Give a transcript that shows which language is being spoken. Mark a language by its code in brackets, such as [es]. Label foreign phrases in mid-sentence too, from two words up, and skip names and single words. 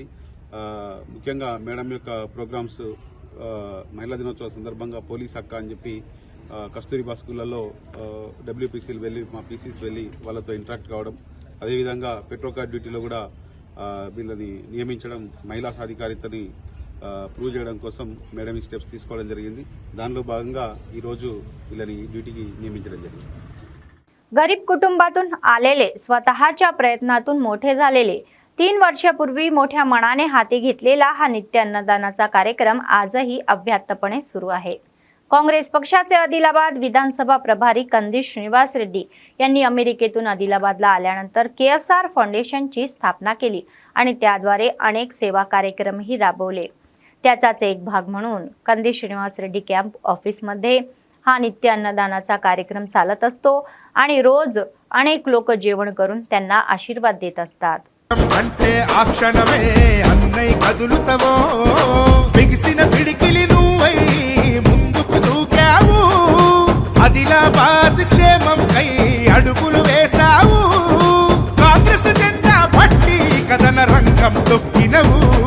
[te] ముఖ్యంగా మేడం యొక్క ప్రోగ్రామ్స్ మహిళా దినోత్సవ సందర్భంగా పోలీస్ హక్కా అని చెప్పి కస్తూరిబా స్కూళ్లలో డబ్ల్యూపీసీలు వెళ్ళి మా పీసీస్ వెళ్ళి వాళ్ళతో ఇంటరాక్ట్ కావడం, అదేవిధంగా [en] petro card [te] డ్యూటీలో కూడా వీళ్ళని నియమించడం, మహిళా సాధికారితని ప్రూవ్ చేయడం కోసం మేడం ఈ స్టెప్స్ తీసుకోవడం జరిగింది. దానిలో భాగంగా ఈరోజు వీళ్ళని డ్యూటీకి నియమించడం జరిగింది. [mr] गरीब कुटुंबातून आलेले स्वतःच्या प्रयत्नातून मोठे झालेले 3 वर्षापूर्वी मोठ्या मनाने हाती घेतलेला हा नित्य अन्नदानाचा कार्यक्रम आजही अव्याहतपणे सुरू आहे. काँग्रेस पक्षाचे आदिलाबाद विधानसभा प्रभारी कंदिश श्रीनिवास रेड्डी यांनी अमेरिकेतून आदिलाबादला आल्यानंतर केएसआर फाउंडेशनची स्थापना केली आणि त्याद्वारे अनेक सेवा कार्यक्रमही राबवले. त्याचाच एक भाग म्हणून कंदिश श्रीनिवास रेड्डी कॅम्प ऑफिसमध्ये हा नित्य अन्नदानाचा कार्यक्रम चालत असतो आणि रोज अनेक लोक जेवण करून त्यांना आशीर्वाद देत असतात. [te] అంటే ఆ క్షణమే అన్నై కదులుతవో బిగిసిన పిడికిలి నువ్వై ముందుకు దూకావు. ఆదిలాబాద్ క్షేమం కై అడుగులు వేశావు. కాంగ్రెస్ జెండా పట్టి కథన రంగం తొక్కినవు.